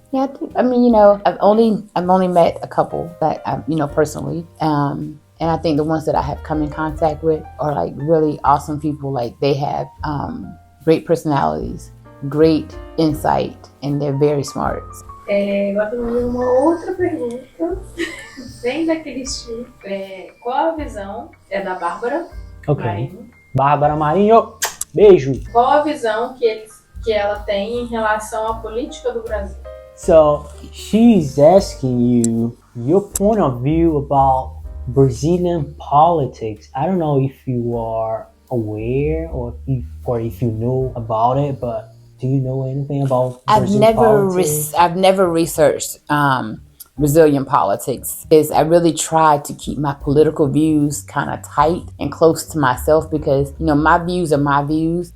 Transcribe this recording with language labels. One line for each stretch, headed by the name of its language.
English: Yeah, I mean, you know, I've only met a couple that you know, personally. And I think the ones that I have come in contact with are like really awesome people. Like they have great personalities, great insight, and they're very smart.
Portuguese: Agora temos uma outra pergunta, bem daquele estilo. Qual a visão? É da Bárbara.
English: Okay.
Portuguese: Marinho. Bárbara Marinho, beijo. Qual a visão que ela tem em relação à política do Brasil?
English: So she's asking you your point of view about Brazilian politics. I don't know if you are aware or if you know about it, but do you know anything about Brazilian politics? I've never researched Brazilian politics, because I really try to keep my political views kind of tight and close to myself, because, you know, my views are my views.